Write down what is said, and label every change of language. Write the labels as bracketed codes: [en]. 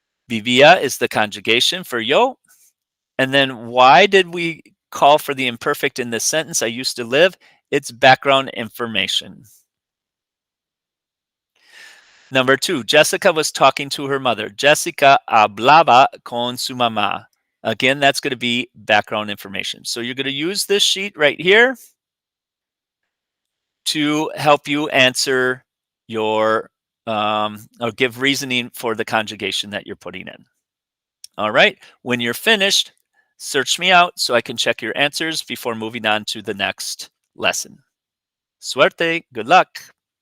[en] Vivía is the conjugation for yo. And then why did we call for the imperfect in this sentence, I used to live? It's background information. Number 2, Jessica was talking to her mother. [es] Jessica hablaba con su mamá. [en] Again, that's going to be background information. So you're going to use this sheet right here to help you answer your or give reasoning for the conjugation that you're putting in. All right, when you're finished, search me out so I can check your answers before moving on to the next lesson. [es] Suerte, [en] good luck.